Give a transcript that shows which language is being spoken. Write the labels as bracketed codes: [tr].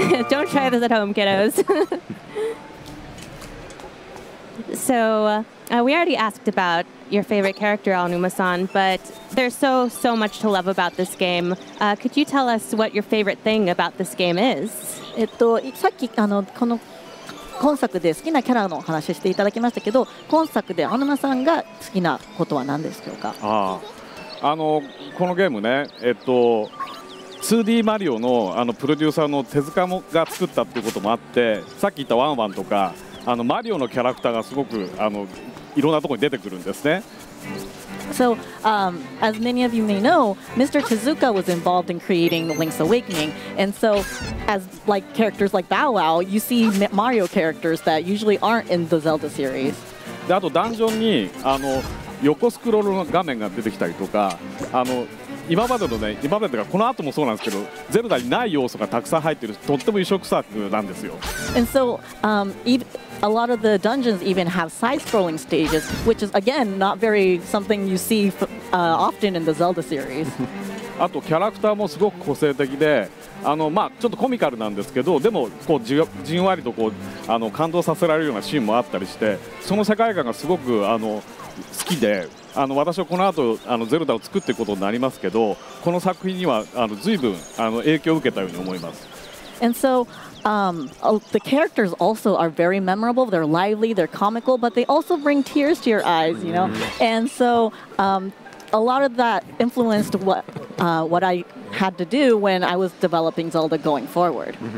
[en] Don't try this at home, kiddos. So we already asked about your favorite character, Aonuma-san, but there's so much to love about this game. Could you tell us what your favorite thing about this game is? [ja] さっきこの今作で好きなキャラの話していただきましたけど、今作で青沼さんが好きなことは何でしょうか？このゲームね、2D マリオのプロデューサーの手塚が作ったっていうこともあって、さっき言ったワンワンとかマリオのキャラクターがすごくいろんなところに出てくるんですね。 [en] So, as many of you may know, Mr. Tezuka was involved in creating Link's Awakening, and so, as like characters like Bow Wow, you see Mario characters that usually aren't in the Zelda series. [ja] であとダンジョンに横スクロールの画面が出てきたりとか、今までがこの後もそうなんですけど、ゼルダにない要素がたくさん入っているとっても異色作なんですよ。 [en] And so, a lot of the dungeons even have side-scrolling stages, which is again not very something you see often in the Zelda series. [ja] あとキャラクターもすごく個性的で、ちょっとコミカルなんですけど、でもこうじんわりと感動させられるようなシーンもあったりして、その世界観がすごく好きで、私はこの後ゼルダを作っていくことになりますけど、この作品には随分影響を受けたように思います。 [en] And so, the characters also are very memorable. They're lively, they're comical, but they also bring tears to your eyes, you know. And so, a lot of that influenced what I had to do when I was developing Zelda going forward.